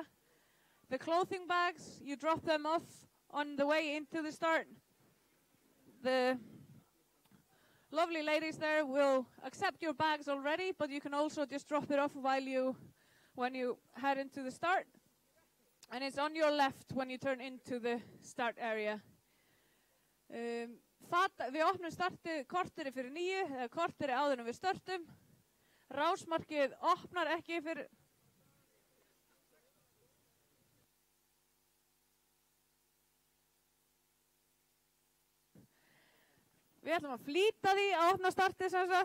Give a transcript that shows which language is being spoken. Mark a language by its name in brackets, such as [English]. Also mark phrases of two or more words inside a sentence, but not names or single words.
[English] The clothing bags, you drop them off on the way into the start. The lovely ladies there will accept your bags already, but you can also just drop it off when you head into the start. And it's on your left when you turn into the start area. [Icelandic] Við opnum startið korteri fyrir 9, eða korteri áður en við startum. Rásmarkið opnar ekki fyrir... Við ætlum að flýta því að opna startið sem sagt.